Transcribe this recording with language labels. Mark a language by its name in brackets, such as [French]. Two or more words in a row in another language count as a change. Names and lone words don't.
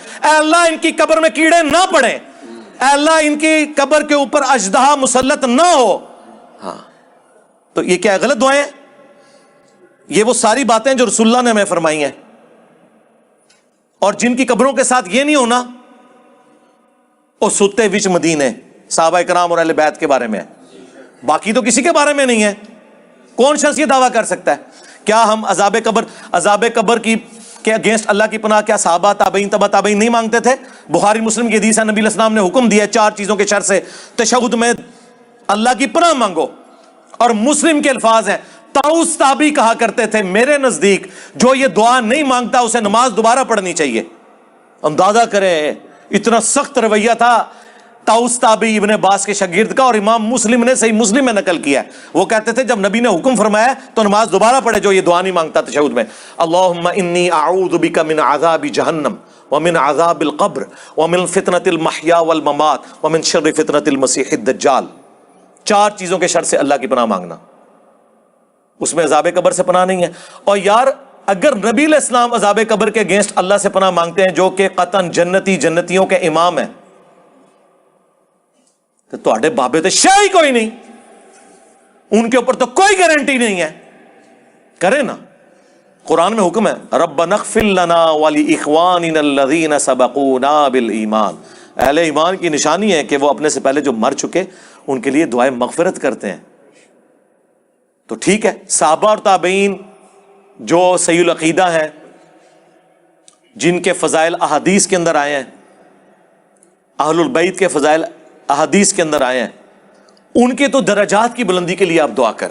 [Urdu] اے اللہ ان کی قبر میں کیڑے نہ پڑیں، اے اللہ ان کی قبر کے اوپر اژدہا مسلط نہ ہو. ہاں تو یہ کیا غلط دعائیں ہیں؟ یہ وہ ساری باتیں جو رسول اللہ نے ہمیں فرمائی ہیں، اور جن کی قبروں کے ساتھ یہ نہیں ہونا وہ ستے وچ مدینے صحابہ کرام اور اہل بیت کے بارے میں ہے، باقی تو کسی کے بارے میں نہیں ہے. کون شخص یہ دعویٰ کر سکتا ہے؟ کیا ہم عذاب قبر کی کے اگینسٹ اللہ کی پناہ کیا صحابہ تابعین تبع تابعین نہیں مانگتے تھے؟ بخاری مسلم کی حدیث ہے، نبی علیہ السلام نے حکم دیا ہے 4 چیزوں کے شر سے تشہد میں اللہ کی پناہ مانگو. اور مسلم کے الفاظ ہیں، طاؤس تابعی کہا کرتے تھے میرے نزدیک جو یہ دعا نہیں مانگتا اسے نماز دوبارہ پڑھنی چاہیے. اندازہ کریں اتنا سخت رویہ تھا طاؤس تابعی ابن عباس کے شاگرد کا، اور امام مسلم نے صحیح مسلم میں نقل کیا ہے. وہ کہتے تھے جب نبی نے حکم فرمایا تو نماز دوبارہ پڑھے جو یہ دعا نہیں مانگتا تشہد میں. [Arabic] اللہم انی اعوذ بک من عذاب جہنم ومن عذاب القبر ومن فتنة المحیا والممات ومن شر فتنة المسیح الدجال. [Urdu] 4 چیزوں کے شر سے اللہ کی پناہ مانگنا، اس میں عذاب قبر سے پناہ نہیں ہے. اور یار اگر نبی علیہ السلام عذاب قبر کے اگینسٹ اللہ سے پناہ مانگتے ہیں جو کہ قطعاً جنتیوں کے امام ہیں، [Punjabi] تو تواڈے بابے تے شے ہی کوئی نہیں، [Urdu] ان کے اوپر تو کوئی گارنٹی نہیں ہے. کرے نا، قرآن میں حکم ہے [Arabic] ربنا اغفر لنا ولاخواننا الذین سبقونا بالایمان. [Urdu] اہل ایمان کی نشانی ہے کہ وہ اپنے سے پہلے جو مر چکے ان کے لیے دعائیں مغفرت کرتے ہیں. تو ٹھیک ہے، صحابہ اور تابعین جو صحیح العقیدہ ہیں، جن کے فضائل احادیث کے اندر آئے ہیں، اہل البیت کے فضائل احادیث کے اندر آئے ہیں، ان کے تو درجات کی بلندی کے لیے آپ دعا کریں.